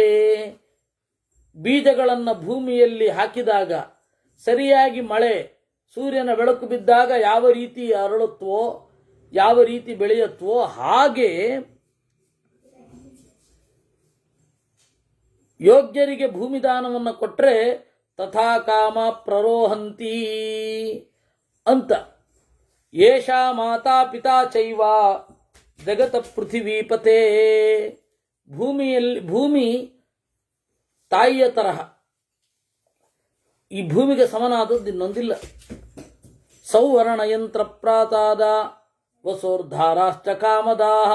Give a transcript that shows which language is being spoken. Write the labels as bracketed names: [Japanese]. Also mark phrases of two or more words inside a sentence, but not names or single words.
[Kannada] ಬೀಜಗಳನ್ನು ಭೂಮಿಯಲ್ಲಿ ಹಾಕಿದಾಗ ಸರಿಯಾಗಿ ಮಳೆ, ಸೂರ್ಯನ ಬೆಳಕು ಬಿದ್ದಾಗ ಯಾವ ರೀತಿ ಅರಳುತ್ತವೋ, ಯಾವ ರೀತಿ ಬೆಳೆಯುತ್ತವೋ, ಹಾಗೆ ಯೋಗ್ಯರಿಗೆ ಭೂಮಿದಾನವನ್ನು ಕೊಟ್ಟರೆ [Sanskrit] ತಥಾ ಕಾಮ ಪ್ರರೋಹಂತಿ [Kannada] ಅಂತ. [Sanskrit] ಏಷಾ ಮಾತಾ ಪಿತಾ ಚೈವ ಜಗತ ಪೃಥಿವೀಪತೆ. [Kannada] ಭೂಮಿ ತಾಯಿಯ ತರಹ, ಈ ಭೂಮಿಗೆ ಸಮನಾದದ್ದು ಇನ್ನೊಂದಿಲ್ಲ. [Sanskrit] ಸೌವರ್ಣಯಂತ್ರ ಪ್ರಾತಾದ ವಸೋರ್ಧಾರಾಶ್ಚ ಕಾಮದಾಹ.